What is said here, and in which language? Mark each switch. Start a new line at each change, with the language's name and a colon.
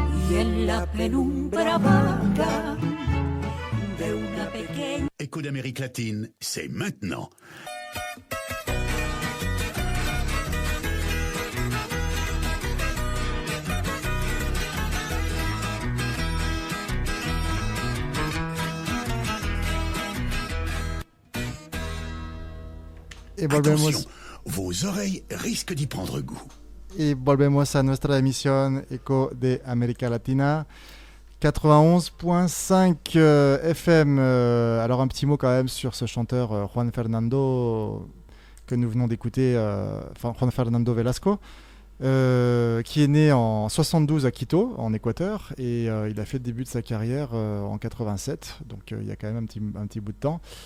Spanish: Y en la penumbra vaga de una pequeña...
French: Écho d'Amérique latine, c'est maintenant.
Spanish: Y volvemos,
French: Attention, vos oreilles risquent d'y prendre goût.
Spanish: y volvemos a nuestra emisión Eco de América Latina. 91.5 FM.
French: Alors un petit mot quand même sur ce chanteur Juan Fernando que nous venons d'écouter, Juan Fernando Velasco, qui est né en 72 à Quito, en Équateur, et il a fait le début de sa carrière en 87, donc il y a quand même un petit bout de temps.